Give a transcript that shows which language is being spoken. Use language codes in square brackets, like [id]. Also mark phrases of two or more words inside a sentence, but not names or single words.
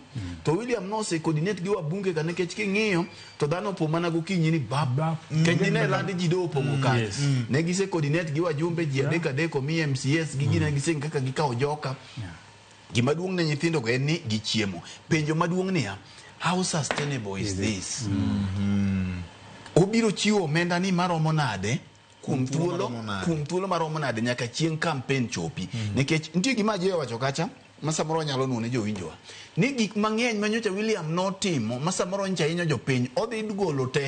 [luo] To William no se coordinate gi wabunge ka nekech king'iyo to dhano po mana gokinyi ni bab. Kendine landi jido opongo kare. Ne gise coordinate gi wajumbe ji adek omi MCS gi gine gise kaka gikawo joka. Gima duong' ne nyithindo go en ni gichiemo. Penjo maduong' niya, [en] how sustainable is this? [luo] Obiro chiwo omenda ni maromo nade? Kum thuolo maromo nade nyaka chieng' campaign chopi. Nikech nitie gima je wacho kacha masamoro nyalo nune jowinjowa ni gik mang'eny manyocha William notimo masamoro ncha hinyo jopiny odhi golo te.